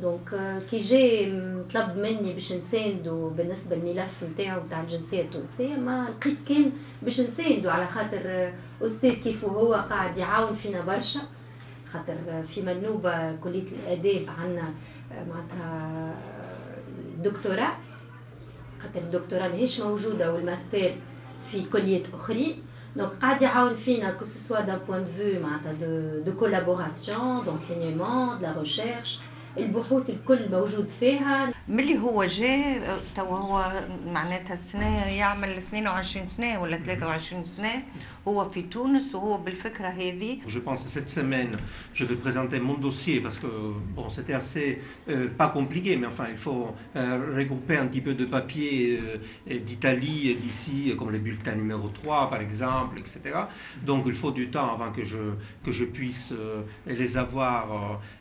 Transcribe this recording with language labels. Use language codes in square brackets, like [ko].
[ar] دونك كي جاي طلب مني باش نساندو بالنسبه للملف نتاعو نتاع الجنسيه التونسيه، ما لقيت كان باش نساندو على خاطر استاذ كيف هو قاعد يعاون فينا برشا، خاطر في منوبه كليه الاداب عندنا معناتها دكتوراه، خاطر الدكتوراه ماهيش موجوده والماستر في كليات اخرين. [fr] Donc, [ar] قاعد يعاون فينا [fr] que ce soit d'un point de vue de collaboration, d'enseignement, de la recherche. [ar] البحوث الكل موجود فيها. ملي هو جاء تو هو معناتها السنة يعمل 22 سنة ولا 23 سنة هو في تونس وهو بالفكرة هذه. [fr] Je pense que cette semaine, je vais présenter mon dossier parce que bon, c'était assez pas compliqué, mais enfin il faut regrouper un petit peu de papiers d'Italie et d'ici, comme les bulletins numéro 3 par exemple, etc. Donc il faut du temps avant que je puisse les avoir.